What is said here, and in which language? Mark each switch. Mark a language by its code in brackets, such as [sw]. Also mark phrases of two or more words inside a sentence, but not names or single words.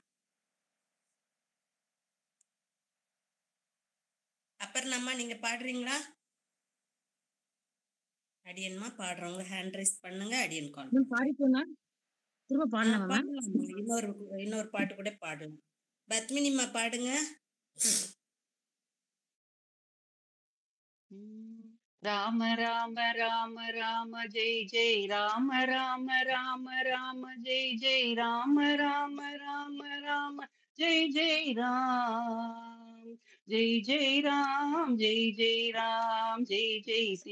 [ta] அப்பர்ணம்மா நீங்க பாடுறீங்களா? அடியன்மா பாடுறவங்க [en] hand raise [ta] பண்ணுங்க. அடியன் கால் பாடிப்போனா திரும்ப பாடலாமா? இன்னொரு பாட்டு கூட பாடலாம். பத்மினிமா பாடுங்க. [sa] राम राम राम राम जय जय राम राम राम राम जय जय राम राम राम राम जय जय राम जय जय राम जय जय राम जय जय